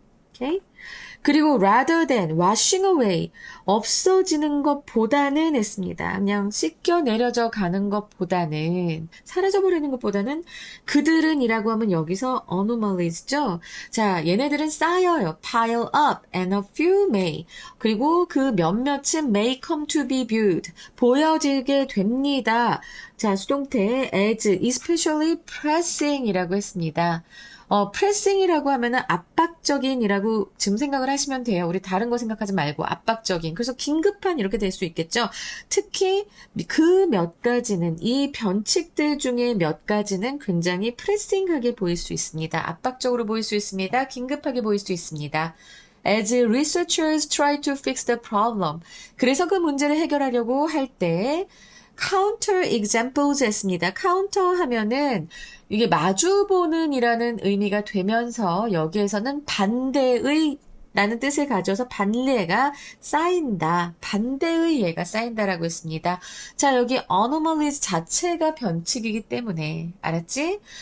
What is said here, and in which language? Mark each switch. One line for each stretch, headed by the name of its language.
Korean: 오케이? 그리고
English: rather than, washing away,
Korean: 없어지는 것보다는 했습니다. 그냥 씻겨 내려져 가는 것보다는, 사라져버리는 것보다는 그들은 이라고 하면 여기서 anomalies죠. 자, 얘네들은 쌓여요.
English: pile up and a few may.
Korean: 그리고 그 몇몇은
English: may come to be viewed.
Korean: 보여지게 됩니다. 자, 수동태
English: as especially pressing
Korean: 이라고 했습니다. 프레싱이라고 하면은 압박적인이라고 지금 생각을 하시면 돼요. 우리 다른 거 생각하지 말고 압박적인. 그래서 긴급한 이렇게 될 수 있겠죠. 특히 그 몇 가지는 이 변칙들 중에 몇 가지는 굉장히 프레싱하게 보일 수 있습니다. 압박적으로 보일 수 있습니다. 긴급하게 보일 수 있습니다.
English: As researchers try to fix the problem.
Korean: 그래서 그 문제를 해결하려고 할 때
English: counter examples
Korean: 했습니다. counter 하면은 이게 마주보는 이라는 의미가 되면서 여기에서는 반대의 라는 뜻을 가져서 반례가 쌓인다. 반대의 예가 쌓인다라고 했습니다. 자, 여기 anomalies 자체가 변칙이기 때문에 알았지?